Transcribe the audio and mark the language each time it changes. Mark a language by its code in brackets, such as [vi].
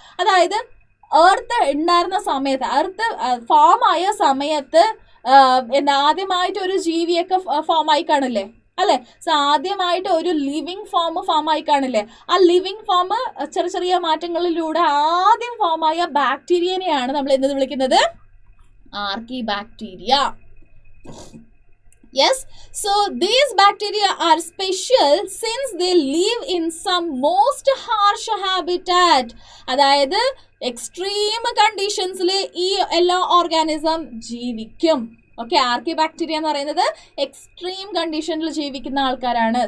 [ml] അതായത് എർത്ത് ഉണ്ടായിരുന്ന സമയത്ത്, എർത്ത് ഫോം ആയ സമയത്ത് ആദ്യമായിട്ട് ഒരു ജീവിയൊക്കെ ഫോം ആയി കാണില്ലേ അല്ലെ? സോ ആദ്യമായിട്ട് ഒരു ലിവിങ് ഫോം ആയി കാണില്ലേ? ആ ലിവിങ് ഫോം ചെറിയ മാറ്റങ്ങളിലൂടെ ആദ്യം ഫോം ആയ ബാക്ടീരിയനെയാണ് നമ്മൾ എന്ത് വിളിക്കുന്നത്? ആർക്കി bacteria. [en] Yes, so these bacteria are special since they live in some most harsh habitat. [ml] അതായത് എക്സ്ട്രീം കണ്ടീഷൻസിൽ ഈ എല്ലാ ഓർഗാനിസം ജീവിക്കും. ഓക്കെ, ആർക്കി ബാക്ടീരിയ എന്ന് പറയുന്നത് എക്സ്ട്രീം കണ്ടീഷനിൽ ജീവിക്കുന്ന ആൾക്കാരാണ്.